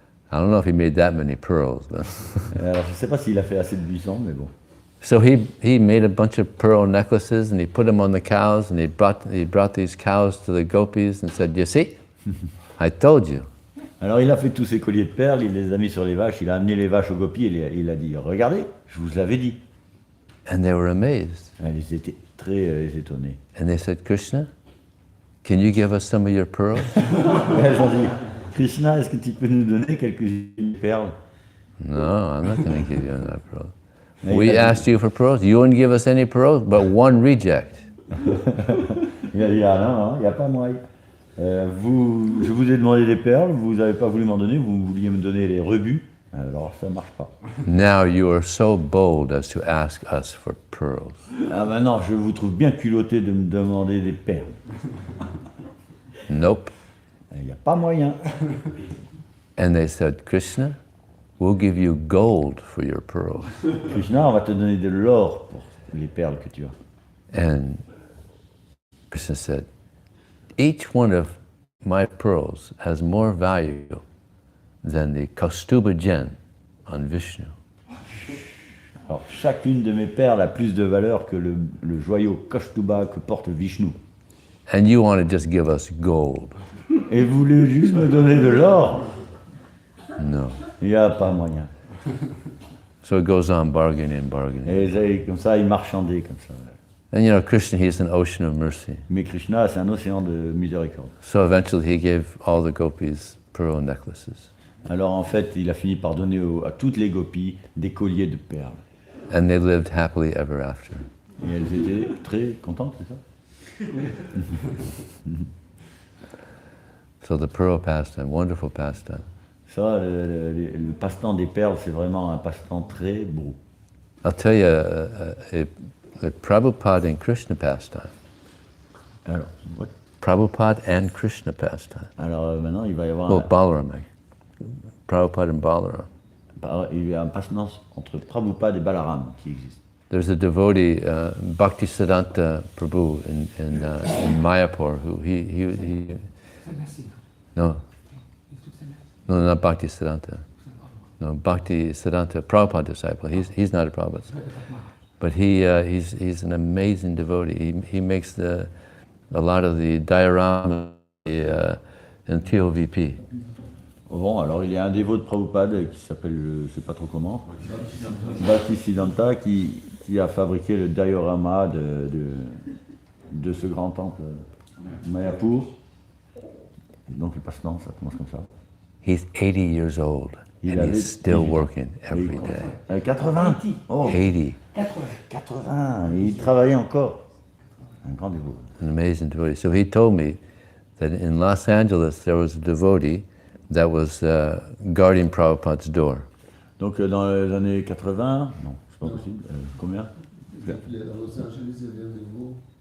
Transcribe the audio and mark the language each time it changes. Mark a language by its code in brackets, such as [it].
[en] I don't know if he made that many pearls, but [fr] Alors je ne sais pas s'il a fait assez de buissons, mais bon. [en] so he made a bunch of pearl necklaces and he put them on the cows and he brought these cows to the gopis and said, you see, I told you. [fr] Alors il a fait tous ces colliers de perles, il les a mis sur les vaches, il a amené les vaches aux gopis et il a dit, regardez, je vous l'avais dit. [en] And they were amazed. [fr] Ils étaient très étonnés. [en] And they said, Krishna, can you give us some of your pearls? [fr] Elles ont dit, Krishna, est-ce que tu peux nous donner quelques-unes de perles? [en] No, I'm not going to give you enough pearls. We asked you for pearls. You wouldn't give us any pearls, but one reject. [fr] Il a dit, ah non, il n'y a pas moyen. Je vous ai demandé des perles, vous n'avez pas voulu m'en donner, vous vouliez me donner les rebuts, alors ça ne marche pas. [en] Now you are so bold as to ask us for pearls. [fr] Ah maintenant, je vous trouve bien culotté de me demander des perles. [en] Nope. [fr] Il n'y a pas moyen. [en] And they said, Krishna, we'll give you gold for your pearls. [fr] Krishna, on va te donner de l'or les perles que tu as. [en] And Krishna said, each one of my pearls has more value than the Kaustuba gem on Vishnu. [fr] Alors, chacune de mes perles a plus de valeur que le joyau Kaustuba que porte Vishnu. [en] And you want to just give us gold. [fr] Et vous voulez juste me donner de l'or? [en] No. [fr] Il n'y a pas moyen. [en] So it goes on bargaining. [fr] Et comme ça, il marchandait comme ça. [en] And you know, Krishna, he's an ocean of mercy. [fr] Mais Krishna, c'est un océan de miséricorde. [en] So eventually he gave all the gopis pearl necklaces. [fr] Alors en fait, il a fini par donner à toutes les gopis des colliers de perles. [en] And they lived happily ever after. [fr] Et elles étaient très contentes, c'est ça? [en] So the pearl pastime, wonderful pastime. [fr] Ça, le passe-temps des perles, c'est vraiment un passe-temps très beau. [en] I'll tell you a Prabhupada and Krishna pastime. [fr] Alors, [en] Prabhupada and Krishna pastime. [fr] alors maintenant, il va y avoir [en] Well, Balaram. Prabhupada and Balaram. [fr] il y a un passe-temps entre Prabhupada et Balaram qui existe. [en] There's a devotee, Bhaktisiddhanta Prabhu in Mayapur, who he no, not Bhaktisiddhanta. No, Bhaktisiddhanta, Prabhupada disciple. He's not a Prabhupada, but he's an amazing devotee. He makes a lot of the dioramas in TOVP. [fr] Bon, alors il y a un dévot de Prabhupada qui s'appelle, je ne sais pas trop comment, Bhaktisiddhanta, qui a fabriqué le diorama de ce grand temple, Mayapur. Donc le passe-temps, ça commence comme ça. [en] He's 80 years old, and he's still working every day. 80. Oh, 80. [fr] 80. Et il travaillait encore. Un grand dévot. [en] An amazing devotee. So he told me that in Los Angeles there was a devotee that was guarding Prabhupada's door. [fr] Donc dans les années 80, non, c'est pas possible, combien? À Los Angeles, il y avait un nouveau